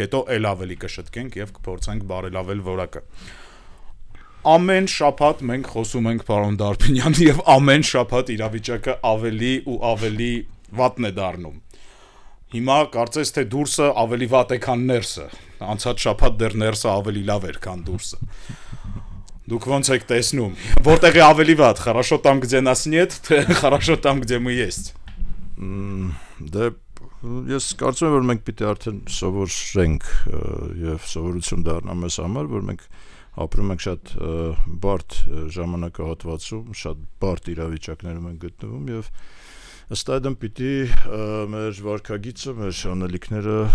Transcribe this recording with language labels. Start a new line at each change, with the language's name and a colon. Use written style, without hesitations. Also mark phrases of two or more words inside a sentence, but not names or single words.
Armenian: հետո ել ավելի կշտկենք եւ կփորձենք բարելավել որակը։ Ամեն շաբաթ մենք խոսում ենք պարոն Դարփինյանի եւ ամեն շաբաթ իրավիճակը ավելի ու ավելի վատն է դառնում։ Հիմա կարծես թե դուրսը ավելի վատ է, քան ներսը։ Անցած շաբաթ դեռ ներսը ավելի լավ էր, քան դուրսը։ Դուք ոնց եք տեսնում, որտեղ է ավելի վատ,
Russian: хорошо там, где нас нет, թե хорошо там, где мы есть։
Armenian: Դե ես կարծում եմ, որ մենք պիտի արդեն սովորենք եւ սովորություն դառնա մեզ համար, որ մենք ապրում ենք շատ բարդ ժամանակահատվածում, շատ բարդ իրավիճակներում ենք գտնվում եւ ըստ այդմ պիտի մեր վարքագիծը, մեր անելիքները